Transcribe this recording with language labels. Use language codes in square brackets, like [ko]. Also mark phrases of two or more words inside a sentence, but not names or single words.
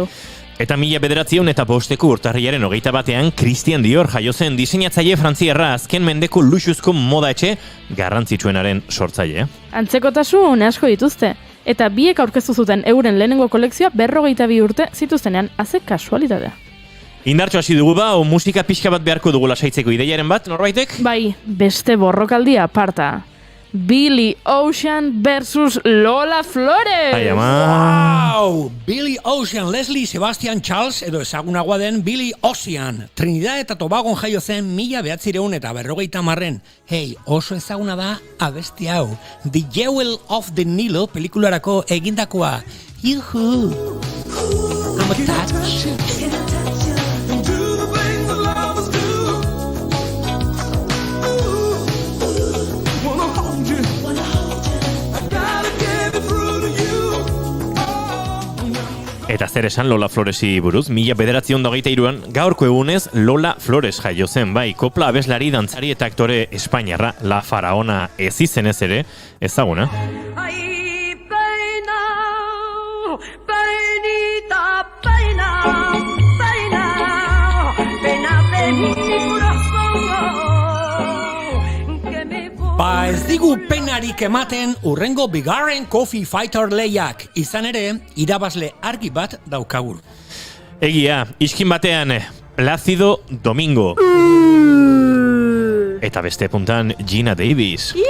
[eu] Eta 1905 urtarrilaren 21ean Christian Dior jaio zen diseinatzaile frantziarra, azken mendeko luxuzko moda etxe garrantzitsuenaren sortzaile. Antzekotasun asko dituzte, eta biek aurkeztu zuten euren lehenengo kolekzioa 42 urte zituztenean, haze kasualitatea. Indartxo hasi dugu ba, o musika pixka bat beharko dugu lasaitzeko ideiaren bat, norbaitek? Bai, beste borrokaldia aparta. Billy Ocean versus Lola Flores! Ai, ama! Wow! Billy Ocean, Leslie Sebastian Charles, edo ezagunagoa den Billy Ocean. Trinidad eta Tobagon jaio zen 1950. Hei, oso ezaguna da abesti hau. The Jewel of the Nilo pelikularako egindakoa. Yuhu! [en] I'm attached. [eu] Eta zer esan Lola Floresi buruz, 1923an gaurko egunez Lola Flores jaio zen, bai, kopla abeslari, dantzari eta aktore espainiarra, La Faraona ez izenez ere, ezaguna. [es] Ay, peina, peinita, peina, peina, pena de mi corazón. [eu] Ba ez digu penarik ematen urrengo bigarren Coffee Fighter lehiak, izan ere, irabazle argi bat daukagu. Egia, iskin batean, Plácido Domingo. Eta beste puntan, Gina Davis.